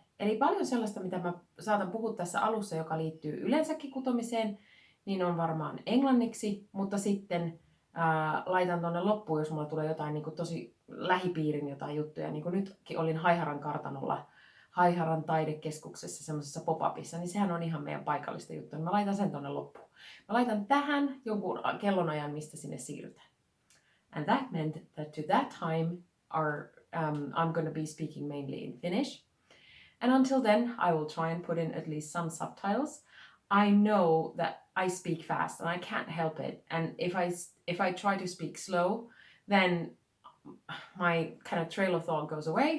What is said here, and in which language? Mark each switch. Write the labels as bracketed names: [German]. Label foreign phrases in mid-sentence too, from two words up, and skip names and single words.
[Finnish] Eli paljon sellaista, mitä mä saatan puhua tässä alussa, joka liittyy yleensäkin kutomiseen, niin on varmaan englanniksi, mutta sitten laitan tonne loppuun, jos mulla tulee jotain niin kuin tosi lähipiirin jotain juttuja, niin kuin nytkin olin Haiharan kartanolla, Haiharan taidekeskuksessa semmoisessa pop-upissa, niin sehän on ihan meidän paikallista juttua. Mä laitan sen tonne loppuun. Mä laitan tähän jonkun kellonajan, mistä sinne siirrytään. [English] And that meant that to that time I'm going to be speaking mainly in Finnish. And until then, I will try and put in at least some subtitles. I know that I speak fast and I can't help it. And if I try to speak slow, then my kind of trail of thought goes away.